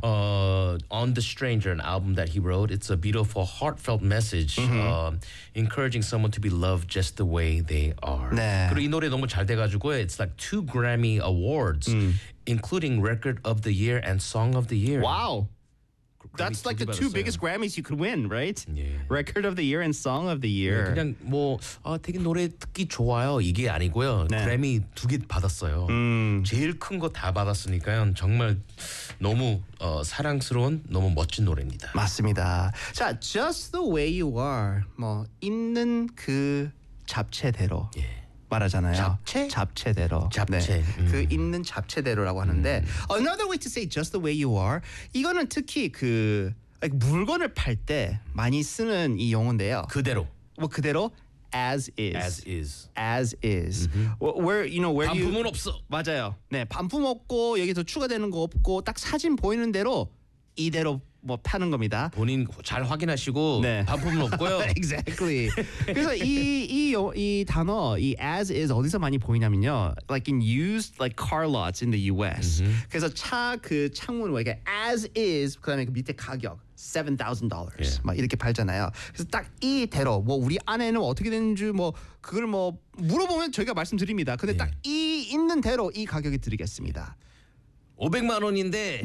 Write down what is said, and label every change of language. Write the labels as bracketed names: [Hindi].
[English] On the Stranger, an album that he wrote, it's a beautiful, heartfelt message, encouraging someone to be loved just the way they are. [Korean] 네. 그리고 이 노래 너무 잘 돼가지고, [English] it's like 2 Grammy Awards, including Record of the Year and Song of the Year. Wow. That's like the 2 biggest Grammys you could win, right? Yeah. Record of the Year and Song of the Year. [Korean] 네, 그냥 뭐 되게 노래 듣기 좋아요 이게 아니고요. 네. 그래미 두 개 받았어요. 제일 큰 거 다 받았으니까요. 정말 너무 사랑스러운 너무 멋진 노래입니다. 맞습니다. 자, Just the Way You Are. 뭐 있는 그 잡채대로. 예. 말하잖아요. 잡채? 잡채대로. 잡채. 네. 그 있는 잡채대로라고 하는데 [English] Another way to say just the way you are. [Korean] 이거는 특히 그 like 물건을 팔 때 많이 쓰는 이 용어인데요. 그대로. 뭐 그대로 as is. [English] As is. As is. Mm-hmm. Where you know where [Korean] 반품은 [English] you [Korean] 반품은 없어. 맞아요. 네. 반품 없고 여기서 추가되는 거 없고 딱 사진 보이는 대로 이대로 뭐 파는 겁니다. 본인 잘 확인하시고 네. 반품은 없고요. [English] exactly. [Korean] 그래서 이 단어 이 as is 어디서 많이 보이냐면요. [English] Like in used like car lots in the US. Mm-hmm. [Korean] 그래서 차 그 창문 외에 as is 그다음에 그 밑에 가격 $7,000 [English] yeah. [Korean] 막 이렇게 팔잖아요. 그래서 딱 이대로 뭐 우리 안에는 어떻게 되는지 뭐 그걸 뭐 물어보면 저희가 말씀드립니다. 근데 딱 이 있는 대로 이 가격에 드리겠습니다. 500만 원인데